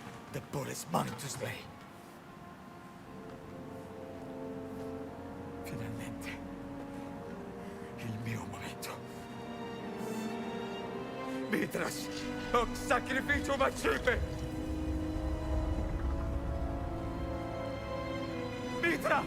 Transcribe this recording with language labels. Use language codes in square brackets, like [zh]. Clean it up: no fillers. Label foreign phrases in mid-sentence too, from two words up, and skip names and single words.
[en] The ball is mine to slay. [it] Finalmente. Il mio momento. [la] Mitras, hoc sacrificium accipe! Mitra!